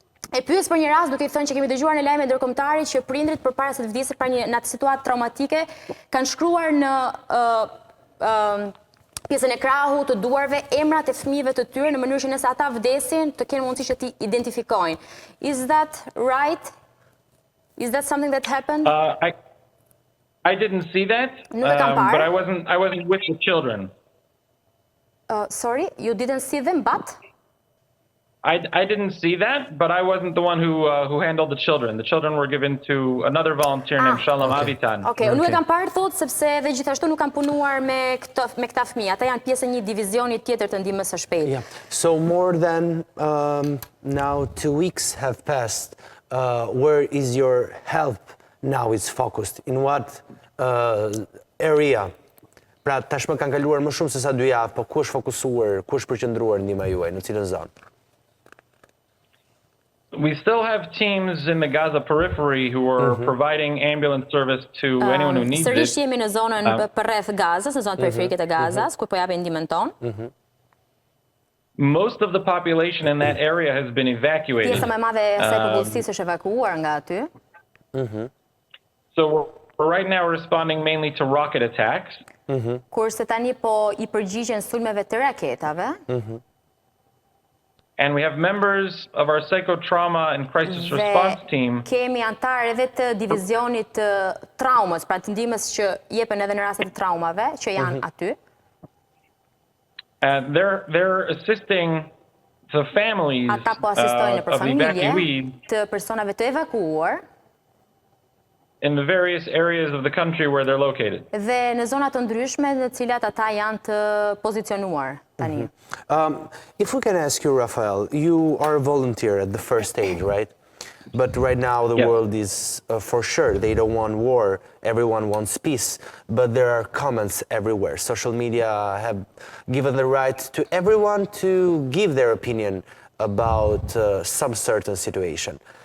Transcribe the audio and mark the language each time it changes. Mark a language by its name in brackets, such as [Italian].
[Albanian] E pyes për një rast, duke i thënë që kemi dëgjuar në lajme ndërkombëtare që prindrit përpara se të vdesë pra në atë situatë traumatike kanë shkruar në pjesën e krahut të duarve emrat e fëmijëve të tyre në mënyrë që nëse ata vdesin të kenë mundësi që t'i identifikojnë. [English] Is that right? Is that something that happened? I didn't see that, but I wasn't with the children. Sorry, you didn't see them, but? I didn't see that, but I wasn't the one who handled the children. The children were given to another volunteer named Shalom Avitan. [Albanian] Okay, unë e kam parë thotë sepse dhe gjithashtu nuk kam punuar me këta fëmijë. Ata janë pjesë e një divizioni tjetër të ndihmës së shpejtë. [English] Yeah. So more than now 2 weeks have passed. Where is your help now is focused? In what area? [Albanian] Pra tashmë kanë kaluar më shumë se sa 2 javë, po ku është fokusuar, ku është përqendruar ndihma juaj, në cilën zonë? [English] We still have teams in the Gaza periphery who are providing ambulance service to anyone who needs it. [Albanian] Sërish jemi në zonën përreth Gazas, në zonën periferike të Gazas, ku po japin ndihmën tonë. [English] Most of the population in that area has been evacuated. [Albanian] Pjesa më e madhe e asaj popullsisë është evakuuar nga aty. [English] So we're right now responding mainly to rocket attacks. [Albanian] Kurse tani po I përgjigjen sulmeve të raketave. [English] And we have members of our psychotrauma and crisis response team. [Albanian] Kemi antarë edhe të divizionit të traumës, pra të ndihmës që jepen edhe në raste të traumave, që janë aty. [English] And they're assisting the families [Albanian] Ata po asistojnë për [English] of [Albanian] familje [English] evacuees [Albanian] të personave të evakuuar [English] in the various areas of the country where they're located. [Albanian] dhe në zona të ndryshme në cilat ata janë të pozicionuar tani. [English] If we can ask you, Rafael, you are a volunteer at the first stage, right? But right now the world is, for sure, they don't want war, everyone wants peace, but there are comments everywhere. Social media have given the right to everyone to give their opinion about some certain situation.